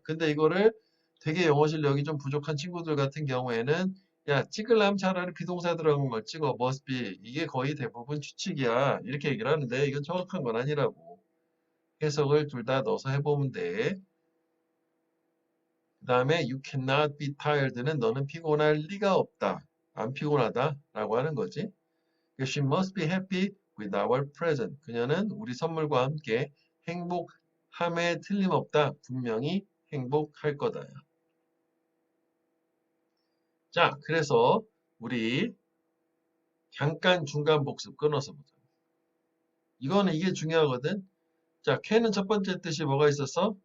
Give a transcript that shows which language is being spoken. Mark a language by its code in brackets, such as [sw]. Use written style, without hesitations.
[ko] 근데 이거를 되게 영어 실력이 좀 부족한 친구들 같은 경우에는 야, 찍으려면 차라리 비동사 들어간 걸 찍어. [en] must be. [ko] 이게 거의 대부분 추측이야. 이렇게 얘기를 하는데 이건 정확한 건 아니라고. 해석을 둘 다 넣어서 해보면 돼. 그 다음에 [en] you cannot be tired [ko] 는 너는 피곤할 리가 없다. 안 피곤하다. 라고 하는 거지. [en] She must be happy with our present. [ko] 그녀는 우리 선물과 함께 행복함에 틀림없다. 분명히 행복할 거다. 자, 그래서 우리 잠깐 중간 복습 끊어서 보자. 이거는 이게 중요하거든. 자, can은 첫 번째 뜻이 뭐가 있어서?